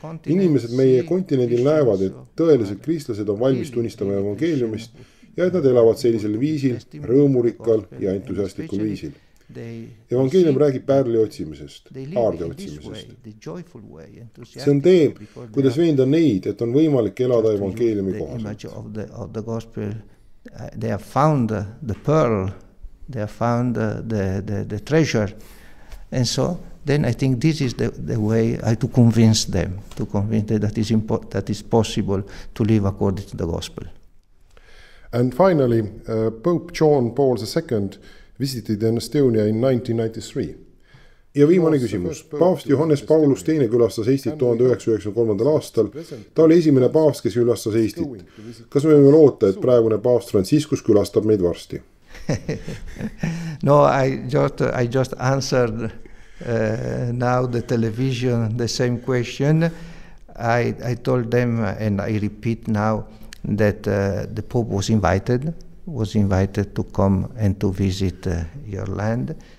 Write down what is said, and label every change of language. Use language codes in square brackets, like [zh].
[et] Inimesed meie kontinendil näevad, et tõelised kristlased on valmis tunnistama evangeeliumist ja et nad elavad sellisel viisil, rõõmurikkal ja entusiastlikul viisil. Evangeelium räägib pärli otsimisest, haarde otsimisest. See on tee, kuidas veenda neid, et on võimalik elada evangeeliumi kohaselt. [en] They have found the pearl they have found the treasure. And so then I think this is the way to convince them that is possible to live according to the gospel. And finally, Pope John Paul II visited in Estonia in 1993. [et] Ja viimane küsimus. Paavst Johannes Paulus II külastas Eestit 1993. aastal. Ta oli esimene paavst, kes külastas Eestit. Kas me võime loota, et praegune paavst Franciscus külastab meid varsti? [en] No, I just answered now the television the same question. I told them, and I repeat now, that the Pope was invited to come and to visit your land.